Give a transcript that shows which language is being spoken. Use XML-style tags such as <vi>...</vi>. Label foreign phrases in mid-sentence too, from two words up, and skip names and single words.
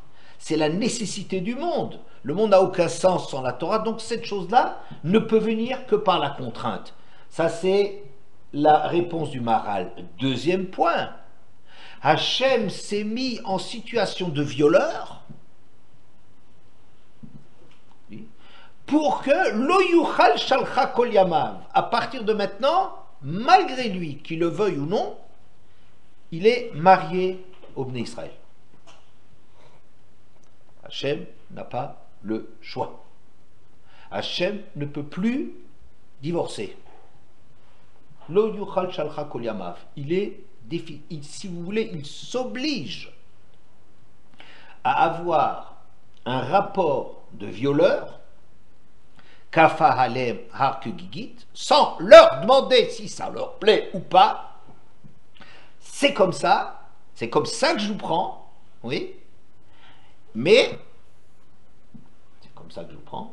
<fr>C'est la nécessité du monde. Le monde n'a aucun sens sans la Torah, donc cette chose-là ne peut venir que par la contrainte. Ça, c'est la réponse du Maharal. Deuxième point, Hachem s'est mis en situation de violeur pour que</fr> <he>לא יוכל שלחה כל ימיו,</he> <fr>à partir de maintenant, malgré lui, qu'il le veuille ou non, il est marié au Bnei Israël. Hachem n'a pas le choix. Hachem ne peut plus divorcer.</fr> <he>לא יוכל שלחה כל ימיו.</he> <fr>Si vous voulez, il s'oblige à avoir un rapport de violeur,</fr> <he>כפה עליהם הר כגיגית,</he> <fr>sans leur demander si ça leur plaît ou pas. C'est comme ça que je vous prends, oui, mais c'est comme ça que je vous prends.</fr>